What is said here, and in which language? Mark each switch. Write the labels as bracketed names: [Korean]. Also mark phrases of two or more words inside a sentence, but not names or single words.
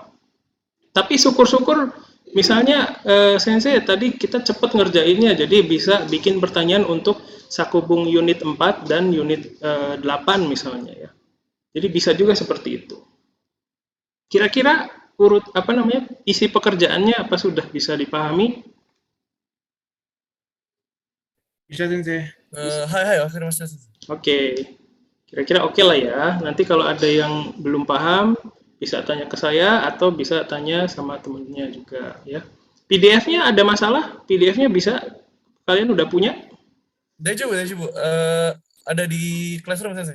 [Indonesian] Tapi syukur-syukur misalnya Sensei tadi kita cepat ngerjainnya jadi bisa bikin pertanyaan untuk Sakubung unit 4 dan unit 8 misalnya ya. Jadi bisa juga seperti itu. Kira-kira isi pekerjaannya apa sudah bisa dipahami? Bisa Sensei. [Japanese] はい、分かりました先生. [Indonesian] Oke. Kira-kira oke lah ya. Nanti kalau ada yang belum paham bisa tanya ke saya atau bisa tanya sama temennya juga ya. PDF-nya ada masalah? PDF-nya bisa kalian udah punya? Daijoubu. Ada di classroom sensei.